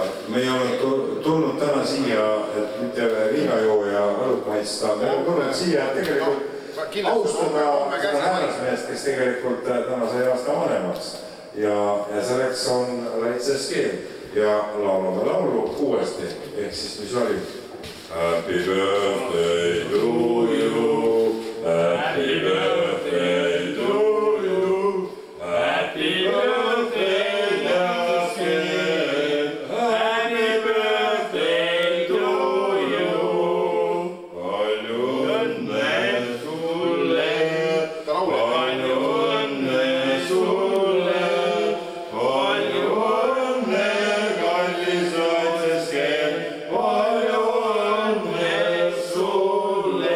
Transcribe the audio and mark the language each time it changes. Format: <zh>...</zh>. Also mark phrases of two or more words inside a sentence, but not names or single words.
<et>Me ei ole tulnud täna siia, et mitte viinajooja õlut maitsta. Me oleme tulnud siia, et tegelikult austada seda häärasmeest, kes tegelikult täna sai aasta vanemaks. Ja selleks on Laitse skeem. Ja laulame laulu uuesti. Ehk siis, mis oli?</et> <en>Happy birthday to you, happy birthday to you, happy birthday dear skeem, happy birthday to you.</en> <et>Palju õnne sulle, palju õnne sulle, palju õnne kallis Laitse skeem, palju õnne sulle.</et>